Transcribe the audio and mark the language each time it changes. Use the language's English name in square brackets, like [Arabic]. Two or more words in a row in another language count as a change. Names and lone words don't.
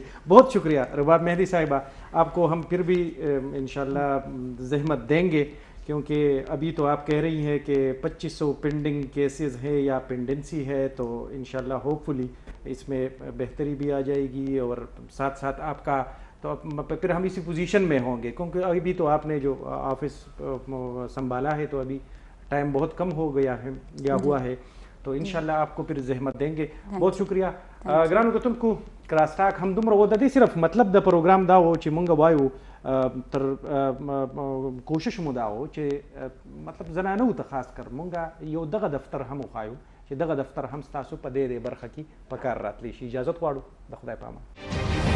[Urdu] بہت شکریہ رباب مہدی صاحبہ, آپ کو ہم پھر بھی [Arabic] انشاءاللہ [Urdu] زحمت دیں گے, کیونکہ ابھی تو آپ کہہ رہی ہیں کہ 2500 پینڈنگ کیسز ہے یا پینڈنسی ہے, تو [Arabic] انشاءاللہ [Urdu] ہوپ فلی اس میں بہتری بھی آ جائے گی, اور ساتھ ساتھ آپ کا تو پھر ہم اسی پوزیشن میں ہوں گے, کیونکہ ابھی تو آپ نے جو آفس سنبھالا ہے تو ابھی ٹائم بہت کم ہو گیا ہے یا ہوا ہے, تو [Arabic] انشاءاللہ [Urdu] آپ کو پھر زحمت دیں گے. بہت شکریہ. [Pashto] گرانو کتونکو کراس ٹاک ہم دومره وددي صرف مطلب د پروګرام دا و چې مونږ وایو تر کوشش مو دا و چې مطلب زنانو ته خاص کر مونږ یو دغه دفتر هم وخایو چې دغه دفتر هم ستاسو په دې برخه کې په کار راتلی شي. اجازه غواړو, د خدای په امان.